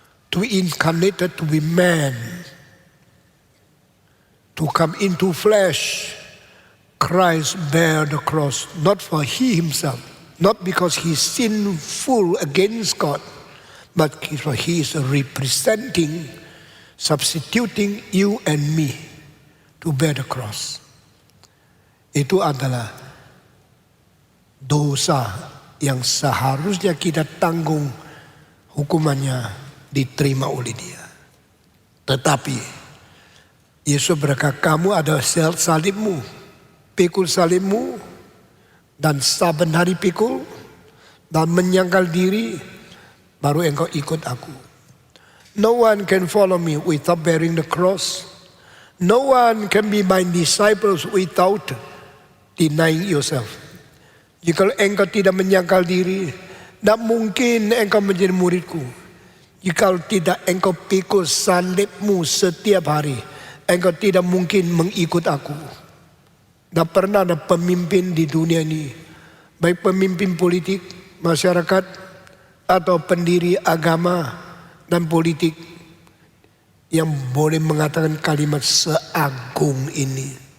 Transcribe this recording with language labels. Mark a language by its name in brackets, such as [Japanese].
[English] To incarnate, to be man, to come into flesh, Christ bear the cross, not for he himself, not because he's sinful against God, but for he is representing, substituting you and me to bear the cross. [Indonesian] Itu adalah dosa yang seharusnya kita tanggung, hukumannya diterima oleh dia. Tetapi Yesus berkata, kamu ada salibmu, pikul salibmu, dan saben hari pikul, dan menyangkal diri, baru engkau ikut aku. [English] No one can follow me without bearing the cross. No one can be my disciples without denying yourself. [Indonesian] Jika engkau tidak menyangkal diri, tidak mungkin engkau menjadi muridku. Jika tidak engkau pikul salibmu setiap hari, engkau tidak mungkin mengikut aku. Tidak pernah ada pemimpin di dunia ini, baik pemimpin politik, masyarakat, atau pendiri agama dan politik, yang boleh mengatakan kalimat seagung ini.